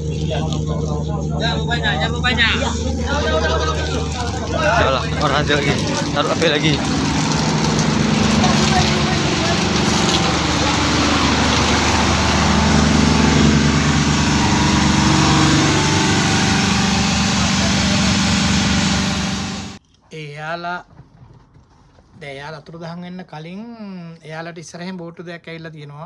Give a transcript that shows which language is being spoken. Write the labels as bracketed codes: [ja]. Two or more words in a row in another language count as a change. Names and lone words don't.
[id] Jangan banyak. Salah, orang aja lagi. Taruh api lagi. [si] එයාලා එයාලා අතුරුදහන් වෙන්න කලින් එයාලට ඉස්සරහින් බෝට්ටු දෙකක් ඇවිල්ලා තියෙනවා.